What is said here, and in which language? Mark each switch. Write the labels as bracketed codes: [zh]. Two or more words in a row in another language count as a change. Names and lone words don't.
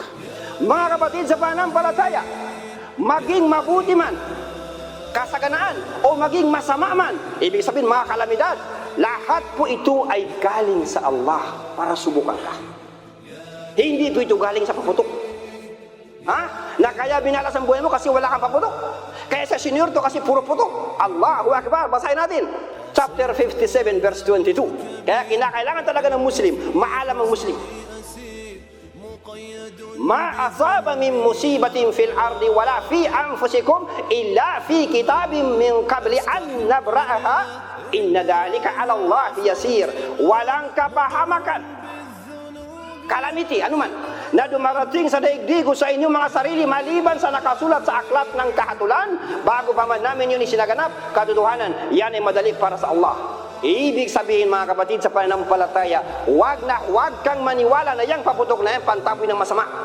[tl] Mga kapatid sa pananampalataya, maging mabuti man, kasaganaan, o maging masama man, ibig sabihin mga kalamidad, lahat po ito ay galing sa Allah para subukan ka. Hindi po ito galing sa paputok. Ha? Na kaya binalas ang buhay mo kasi wala kang paputok. Kaya sa senior to kasi puro putok. [ar] الله أكبر. [tl] Basahin natin. [en] Chapter 57 verse 22. [tl] Kaya kinakailangan talaga ng Muslim, maalam ang Muslim. [ar] ما أصاب من مصيبة في الأرض ولا في أنفسكم إلا في كتاب من قبل أن نبرأها إن ذلك على الله يسير. [tl] Walang kapahamakan, calamity, anuman, na dumarating sa daigdig sa inyong mga sarili maliban sa nakasulat sa aklat ng kahatulan bago pa man namin yun isinaganap. Katotohanan, yan ay madali para sa Allah. Ibig sabihin mga kapatid sa pananampalataya, huwag kang maniwala na yang paputok na yan pantapoy ng masama.